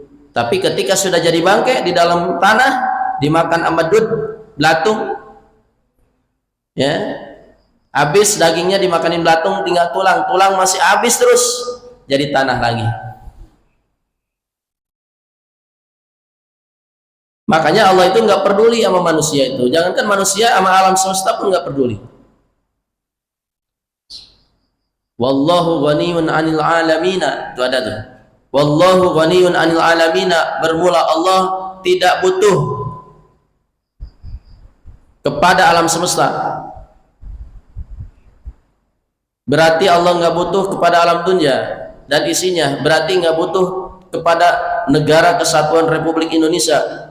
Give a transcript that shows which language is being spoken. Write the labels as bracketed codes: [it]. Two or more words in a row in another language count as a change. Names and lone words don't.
[id] Tapi ketika sudah jadi bangkai di dalam tanah, dimakan sama dud, belatung, ya, habis dagingnya dimakanin belatung, tinggal tulang, tulang masih habis terus jadi tanah lagi. Makanya Allah itu nggak peduli sama manusia itu. Jangankan manusia, sama alam semesta pun nggak peduli. [ar] والله غني عن العالمين. [id] Itu ada tuh. [ar] والله غني عن العالمين. [id] Bermula Allah tidak butuh kepada alam semesta. Berarti Allah nggak butuh kepada alam dunia dan isinya. Berarti nggak butuh kepada negara kesatuan Republik Indonesia.